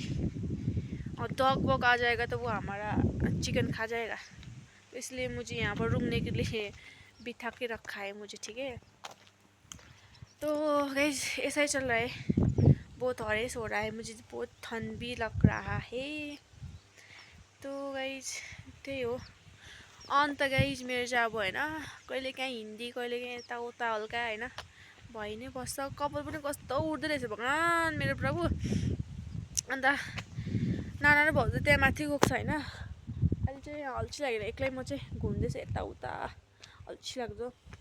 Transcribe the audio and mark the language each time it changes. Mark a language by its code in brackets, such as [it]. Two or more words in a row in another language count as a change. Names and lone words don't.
[hi] और [en] dog wog [hi] आ जाएगा तो वो हमारा चिकन खा जाएगा, तो इसलिए मुझे यहाँ पर रुकने के लिए बिठा के रखा है मुझे, ठीक है। तो गाइस ऐसा ही चल रहा है, बहुत हॉरेस हो रहा है, मुझे बहुत ठंड भी लग रहा है। [ne] तो गाइस त्यही हो। अन्त गाइस मेरो चाहिँ अब होइन कहिलेकाहीँ हिन्दी कहिलेकाहीँ यताउता हल्का होइन भइ नै बस्छ। कपाल पनि कस्तो उठ्दो रहेछ भगवान् मेरो प्रभु। अन्त नाना र भाउजू त्यहाँ माथि गएको छ होइन, अहिले चाहिँ अल्छी लागेर एक्लै म चाहिँ घुम्दैछु यताउता, अल्छी लाग्दो।